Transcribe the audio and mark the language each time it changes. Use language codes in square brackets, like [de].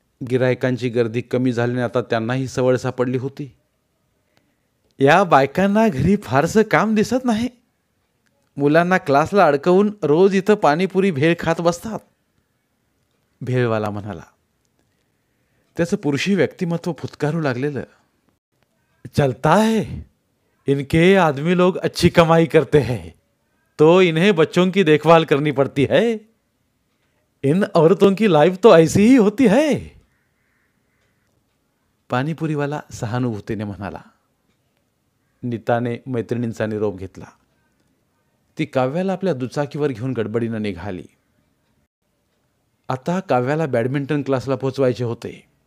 [mr] गिरायकांची गर्दी कमी झाल्याने आता त्यांनाही सवड सापडली होती. या बायकांना घरी फारसं काम दिसत नाही. मुलांना क्लासला अडकवून रोज इथं पाणीपुरी भेळ खात बसतात, भेळवाला म्हणाला. त्याचं पुरुषी व्यक्तिमत्व फुतकारू लागलेलं. [hi] चलता है, इनके आदमी लोग अच्छी कमाई करते हैं तो इन्हें बच्चों की देखभाल करनी पड़ती है. इन औरतों की लाइफ तो ऐसी ही होती है. [mr] पाणीपुरीवाला सहानुभूतीने म्हणाला. नीताने मैत्रिणींचा निरोप घेतला. ती काव्याला आपल्या दुचाकीवर घेऊन गडबडीनं निघाली. आता काव्याला बॅडमिंटन क्लासला पोचवायचे होते.